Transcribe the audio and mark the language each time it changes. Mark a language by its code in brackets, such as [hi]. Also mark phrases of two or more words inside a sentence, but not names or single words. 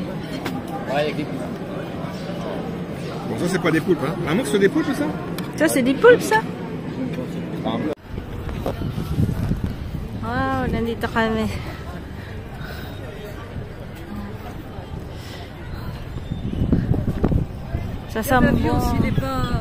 [fr] Bon, ça c'est pas des poulpes, hein? Vraiment, c'est des poulpes ça? Ça, c'est des poulpes, ça? [tl] Wow, nandito kami. Sa Sambo. [fr] L'avion, s'il n'est pas...